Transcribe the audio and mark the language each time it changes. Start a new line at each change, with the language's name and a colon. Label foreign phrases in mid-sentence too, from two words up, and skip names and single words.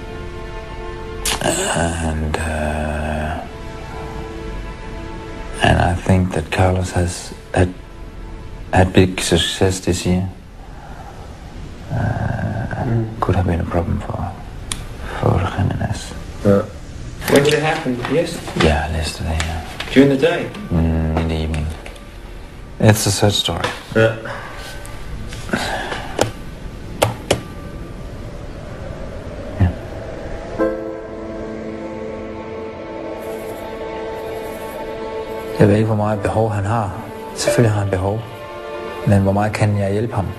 English: And I think that Carlos has had big success this year. Could have been a problem for Jimenez. When did it happen? Yesterday? Yeah, yesterday, yeah. During the day? In the evening. It's a sad story. Yeah.
Danish: Jeg ved ikke, hvor meget behov han har. Selvfølgelig har han behov. Men hvor meget kan jeg hjælpe ham?